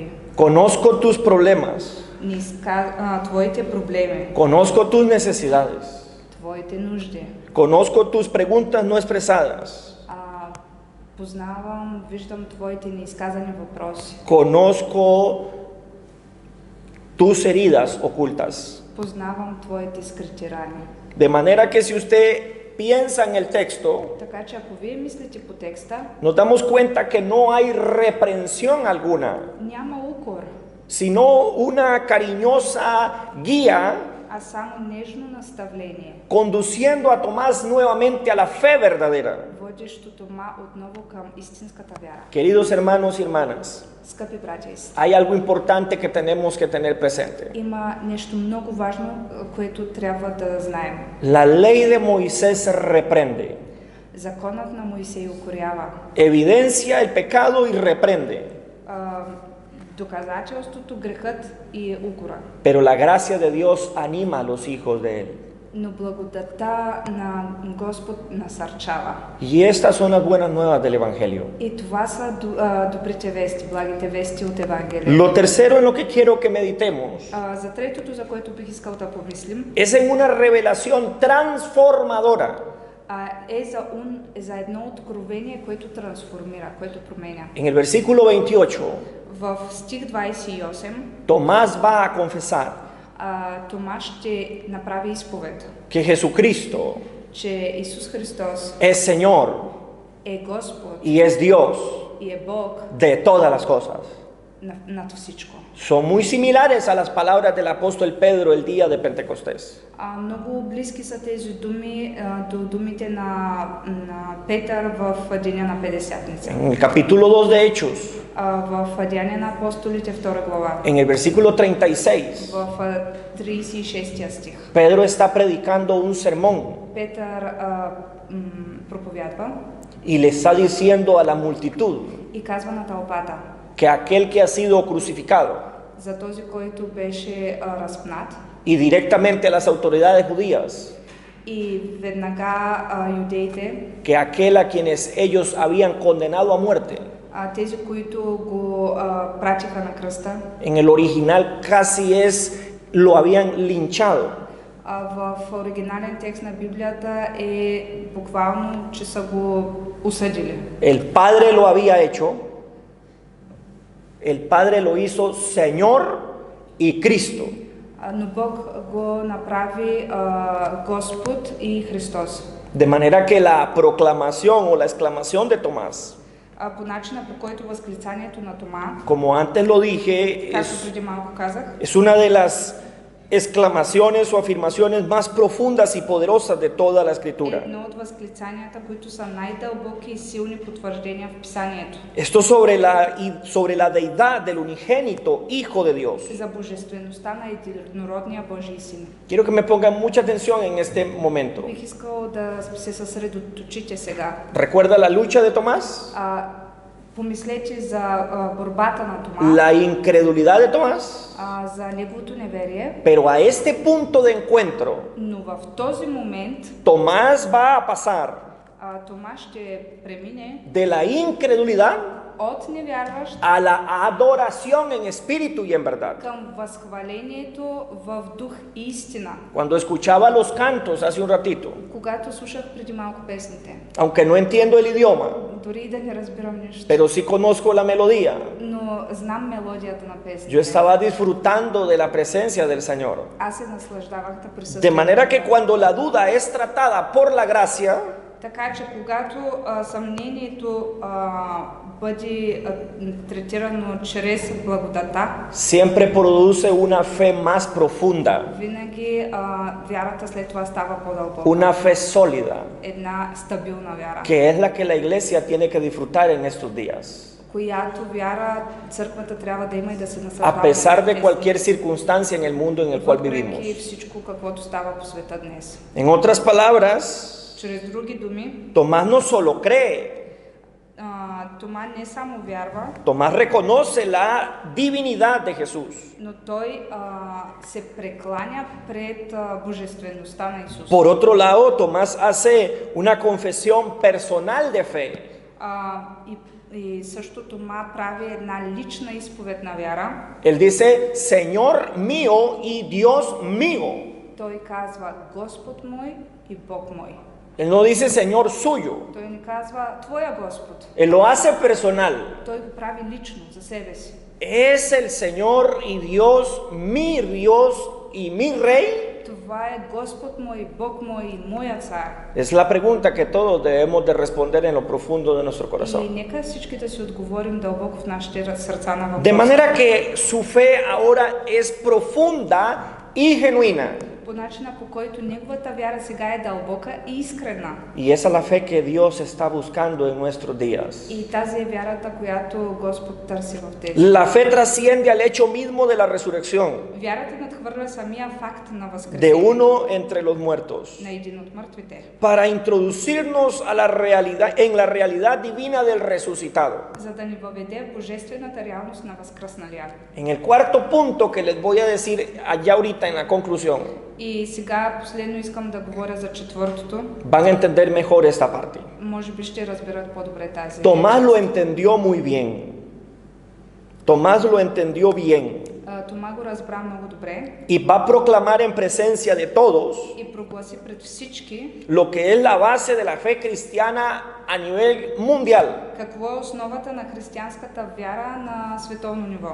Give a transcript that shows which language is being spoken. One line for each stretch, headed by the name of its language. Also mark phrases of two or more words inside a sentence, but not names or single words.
Spanish: conozco tus problemas,
Bulgarian: твоите проблеми,
Spanish: conozco tus necesidades,
Bulgarian: твоите нужди.
Spanish: conozco tus preguntas no expresadas,
Bulgarian: Познавам, виждам твоите неизказани въпроси.
Spanish: conozco tus heridas ocultas.
Bulgarian: Познавам твоите скрити рани.
Spanish: De manera que si usted piensa en el texto,
Bulgarian: Така че ако вие мислите по текста,
Spanish: nos damos cuenta que no hay reprensión alguna,
Bulgarian: няма укор,
Spanish: sino una cariñosa guía
Bulgarian: а само нежно наставление,
Spanish: conduciendo a Tomás nuevamente a la fe verdadera.
Bulgarian: водещо Тома отново към истинската вяра.
Spanish: Queridos hermanos y hermanas,
Bulgarian: Скъпи братя и сестри,
Spanish: hay algo importante que tenemos que tener presente.
Bulgarian: има нещо много важно, което трябва да знаем.
Spanish: La ley de Moisés reprende,
Bulgarian: Законът на Моисей укорява,
Spanish: evidencia el pecado y reprende,
Bulgarian: доказателството, грехът и укора.
Spanish: pero la gracia de Dios anima a los hijos de él.
Bulgarian: Но благодата на Господ насърчава.
Spanish: Y estas son las buenas nuevas del Evangelio.
Bulgarian: И това са добрите вести, благите вести от Евангелието.
Spanish: Lo tercero en lo que quiero que meditemos
Bulgarian: За третото, за което бих искал да помислим,
Spanish: es en una revelación transformadora
Bulgarian: е за едно откровение, което трансформира, което променя.
Spanish: En el versículo 28,
Bulgarian: В стих 28
Spanish: Tomás va a confesar
Bulgarian: Тома ще направи изповед,
Spanish: que Jesucristo
Bulgarian: че Исус Христос
Spanish: es Señor
Bulgarian: е Господ
Spanish: y es Dios
Bulgarian: и е Бог
Spanish: de todas las cosas.
Bulgarian: над всичко.
Spanish: Son muy similares a las palabras del apóstol Pedro el día de Pentecostés.
Bulgarian: Много близки са тези думи до думите на Петър в деня на Петдесятница.
Spanish: En el capítulo 2 de Hechos,
Bulgarian: В Деяния на апостолите 2 глава,
Spanish: en el versículo 36,
Bulgarian: в 36 стих.
Spanish: Pedro está predicando un sermón
Bulgarian: Петър проповядва
Spanish: y le está diciendo a la multitud
Bulgarian: и казва на тълпата
Spanish: que aquel que ha sido crucificado
Bulgarian: за този, който беше разпнат,
Spanish: y directamente a las autoridades judías,
Bulgarian: и веднага юдеите,
Spanish: que aquel a quienes ellos habían condenado a muerte,
Bulgarian: тези, които го пратиха на кръста,
Spanish: en el original casi es lo habían linchado.
Bulgarian: В оригинален текст на Библията е буквално, че са го осъдили.
Spanish: El Padre lo había hecho, el Padre lo hizo Señor y Cristo.
Bulgarian: Но Бог го направи Господ и Христос.
Spanish: De manera que la proclamación o la exclamación de Tomás,
Bulgarian: По начина, по който възклицанието на Тома,
Spanish: como antes lo dije,
Bulgarian: както преди малко казах,
Spanish: es una de las exclamaciones o afirmaciones más profundas y poderosas de toda la Escritura.
Bulgarian: едно от възклицанията, които са най-дълбоки и силни потвърждения в Писанието.
Spanish: Esto sobre la deidad del unigénito Hijo de Dios.
Bulgarian: За божествеността на единородния Божий син.
Spanish: Quiero que me pongan mucha atención en este momento.
Bulgarian: Бих искал да се съсредоточите сега.
Spanish: ¿Recuerda la lucha de Tomás?
Bulgarian: Помислете за борбата на Тома,
Spanish: La incredulidad de Tomás.
Bulgarian: за неговото неверие,
Spanish: Pero a este punto de encuentro,
Bulgarian: но в този момент
Spanish: Tomás va a pasar
Bulgarian: Тома ще премине
Spanish: de la incredulidad
Bulgarian: от невярващ
Spanish: a la adoración en espíritu y en verdad.
Bulgarian: към възхвалението в дух и истина.
Spanish: Cuando escuchaba los cantos hace un ratito,
Bulgarian: Когато слушах преди малко песните,
Spanish: aunque no entiendo el idioma,
Bulgarian: дори и да не разбирам нищо,
Spanish: pero sí conozco la melodía,
Bulgarian: но знам мелодията на песните.
Spanish: yo estaba disfrutando de la presencia del Señor.
Bulgarian: Аз се наслаждавах на
Spanish: De
Bulgarian: присъствието.
Spanish: manera que cuando la duda es tratada por la gracia,
Bulgarian: Така че когато съмнението бъде третирано чрез благодата,
Spanish: siempre produce una fe más profunda,
Bulgarian: винаги вярата след това става по-дълбока.
Spanish: una fe sólida,
Bulgarian: Една стабилна вяра,
Spanish: que es la que la iglesia tiene que disfrutar en estos días,
Bulgarian: която вяра църквата трябва да има и да се наслаждава.
Spanish: a pesar de cualquier circunstancia en el mundo en el cual vivimos.
Bulgarian: Въпреки всичко, каквото става по света днес.
Spanish: En otras palabras,
Bulgarian: Чрез други думи,
Spanish: Tomás no solo cree,
Bulgarian: Тома не само вярва,
Spanish: Tomás reconoce la divinidad de Jesús.
Bulgarian: но той се прекланя пред божествеността на Исус.
Spanish: Por otro lado, Tomás hace una confesión personal de fe.
Bulgarian: И също Тома прави една лична изповед на вяра.
Spanish: Él dice, Señor mío y Dios mío.
Bulgarian: Той казва Господ мой и Бог мой.
Spanish: Él no dice Señor suyo.
Bulgarian: Той не казва Твоя Господ.
Spanish: Él lo hace personal.
Bulgarian: Той го прави лично за себе си.
Spanish: Es el Señor y Dios y mi Rey.
Bulgarian: Това е Господ мой, Бог мой и моя цар.
Spanish: Es la pregunta que todos debemos de responder en lo profundo de nuestro
Bulgarian: И
Spanish: corazón.
Bulgarian: нека всички да си отговорим дълбоко в нашите сърца на въпроса.
Spanish: De manera que su fe ahora es profunda y genuina.
Bulgarian: По начина, по който неговата вяра сега е дълбока и искрена.
Spanish: Y esa es la fe que Dios está buscando en nuestros días.
Bulgarian: И тази е вярата, която Господ търси в тези.
Spanish: La fe trasciende al hecho mismo de la resurrección
Bulgarian: Вярата надхвърля самия факт на
Spanish: de
Bulgarian: възкресението
Spanish: uno entre los muertos,
Bulgarian: на един от мъртвите,
Spanish: para introducirnos a la realidad, en la realidad divina del resucitado.
Bulgarian: за да ни въведе в божествената реалност на възкръсналия.
Spanish: En el cuarto punto que les voy a decir allá ahorita en la conclusión,
Bulgarian: И сега последно искам да говоря за четвъртото.
Spanish: van a entender mejor esta parte.
Bulgarian: Може би ще разберат по-добре тази.
Spanish: Tomás lo entendió muy bien. Tomás lo entendió bien
Bulgarian: Тома го разбра много добре
Spanish: y va a proclamar en presencia de todos
Bulgarian: и прогласи пред всички
Spanish: lo que es la base de la fe cristiana a nivel mundial.
Bulgarian: какво е основата на християнската вяра на световно ниво.